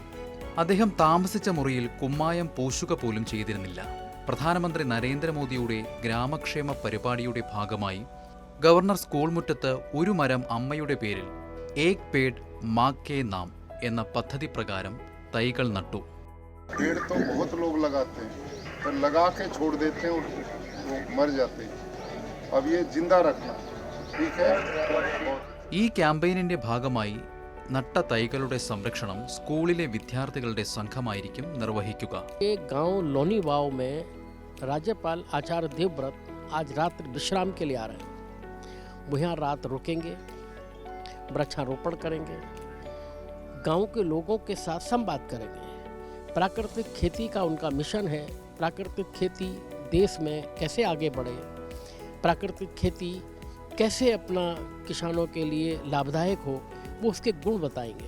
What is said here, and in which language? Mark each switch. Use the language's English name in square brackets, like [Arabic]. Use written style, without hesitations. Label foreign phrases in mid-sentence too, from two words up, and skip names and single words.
[Malayalam] അദ്ദേഹം താമസിച്ച മുറിയിൽ കുമ്മായം പൂശുക പോലും ചെയ്തിരുന്നില്ല. പ്രധാനമന്ത്രി നരേന്ദ്രമോദിയുടെ ഗ്രാമക്ഷേമ പരിപാടിയുടെ ഭാഗമായി ഗവർണർ സ്കൂൾ മുറ്റത്ത് ഒരു മരം അമ്മയുടെ പേരിൽ [Hindi] एक पेड़ माँ के नाम [Malayalam] എന്ന പദ്ധതി പ്രകാരം തൈകൾ നട്ടു. [Hindi] पेड़ तो बहुत लोग लगाते हैं पर लगा के छोड़ देते हैं और वो मर जाते हैं। अब ये जिंदा रखना ठीक है। [Malayalam] ഈ ക്യാമ്പയിനിന്റെ ഭാഗമായി നട്ട തൈകളുടെ സംരക്ഷണം സ്കൂളിലെ വിദ്യാർത്ഥികളുടെ സംഘമായിരിക്കും നിർവഹിക്കുക. [Hindi] ये गांव लोनी वाव में राज्यपाल आचार्य देवव्रत आज रात्रि विश्राम के लिए आ रहे हैं। वो यहाँ रात रुकेंगे, वृक्षारोपण करेंगे, गांव के लोगों के साथ संवाद करेंगे। प्राकृतिक खेती का उनका मिशन है। प्राकृतिक खेती देश में कैसे आगे बढ़े, प्राकृतिक खेती कैसे अपना किसानों के लिए लाभदायक हो, वो उसके गुण बताएंगे।